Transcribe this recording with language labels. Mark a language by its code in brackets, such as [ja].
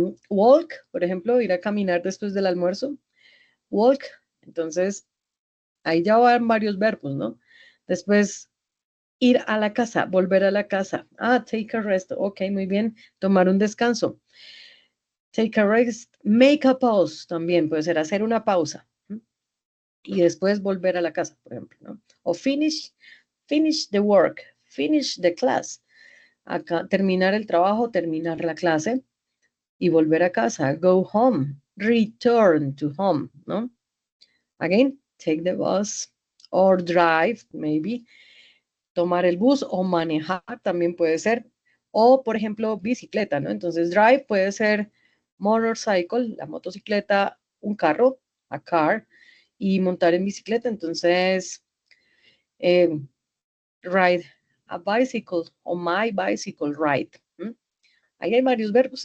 [es] Walk, por ejemplo, ir a caminar después del almuerzo. Walk, entonces ahí ya van varios verbos, ¿no? Después, Ir a la casa, volver a la casa. Ah, [en] take a rest. [es] Ok, muy bien. Tomar un descanso. [en] Take a rest. Make a pause [es] también puede ser hacer una pausa. Y después volver a la casa, por ejemplo, ¿no? [en] O finish the work, finish the class. [es] Acá, terminar el trabajo, terminar la clase y volver a casa. [en] Go home, return to home, ¿no? Again, take the bus or drive, maybe. [es] Tomar el bus o manejar también puede ser. O, por ejemplo, bicicleta, ¿no? Entonces, drive puede ser motorcycle, la motocicleta, un carro, [en] a car, [es] y montar en bicicleta. Entonces, [en] ride a bicycle [es] o [en] my bicycle ride. [es] Ahí hay varios verbos.